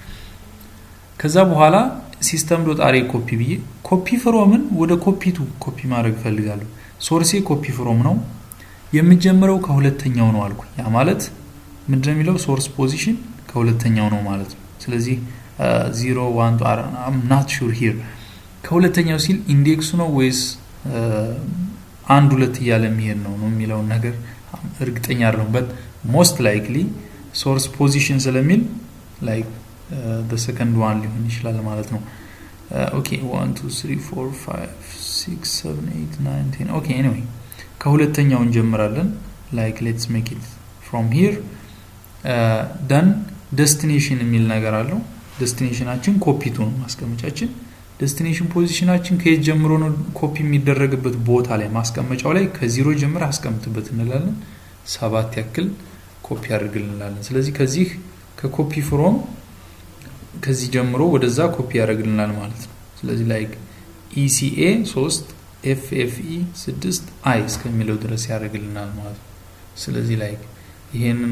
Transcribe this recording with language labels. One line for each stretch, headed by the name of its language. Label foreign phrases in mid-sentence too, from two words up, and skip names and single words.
Amharic: ከዛ በኋላ
English: System dot array copy
Amharic: ብዬ ኮፒ ፍሮምን ወደ ኮፒ ቱ ኮፒ ማድረግ ፈልጋለሁ ሶርሴ ኮፒ ፍሮም ነው የምጀምረው ከሁለተኛው ነው አልኩ ያ ማለት ምንድነው የሚለው
English: source position
Amharic: ከሁለተኛው ነው ማለት ነው ስለዚህ 0 1
English: I'm not sure here
Amharic: ከሁለተኛው ሲል ኢንዴክሱ ነው ወይስ አንድ ሁለት እያለ የሚሄድ ነው የሚለው ነገር እርግጠኛ አይደለም
English: but most likely source position
Amharic: ስለሚል
English: like the second one
Amharic: ሊሆን ይችላል ማለት ነው
English: okay 1 2 3 4 5 6 7 8 9 10 okay anyway
Amharic: ከሁለተኛው እንጀምራለን
English: like let's make it from here then destination
Amharic: የሚል ነገር አለው ዴስቲኔሽናችን ኮፒ ቱ ነው ማስቀመጫችን
English: destination position
Amharic: ከየት ጀምሮ ነው ኮፒ የሚደረግበት ቦታ ላይ ማስቀመጫው ላይ ከ0 ጀምሮ አስቀምጥበት እንላለን 7 ያክል ኮፒ አድርግልን እንላለን ስለዚህ ከዚህ ከኮፒ ፍሮም ከዚህ ጀምሮ ወደዛ ኮፒ ያደርግልናል ማለት ነው ስለዚህ ላይክ ECA 3 FFE 6 I እስከሚለው ድረስ ያደርግልናል ማለት ነው ስለዚህ ላይክ ይሄንን